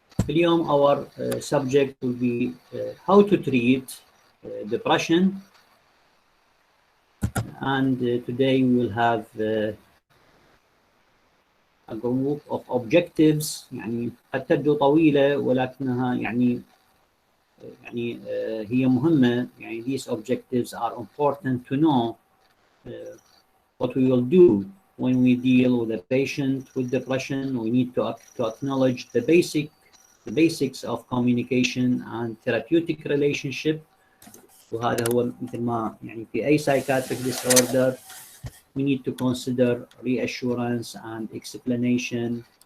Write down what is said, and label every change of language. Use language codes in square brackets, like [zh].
[en] اليوم our subject will be how to treat depression, and today we will have a group of objectives. [ar] يعني قد تبدو طويلة ولكنها يعني هي مهمة. [en] يعني these objectives are important to know what we will do when we deal with a patient with depression. We need to acknowledge the basics of communication and therapeutic relationship. [ar] وهذا هو مثل ما يعني في أي [en] psychiatric disorder we need to consider reassurance and explanation.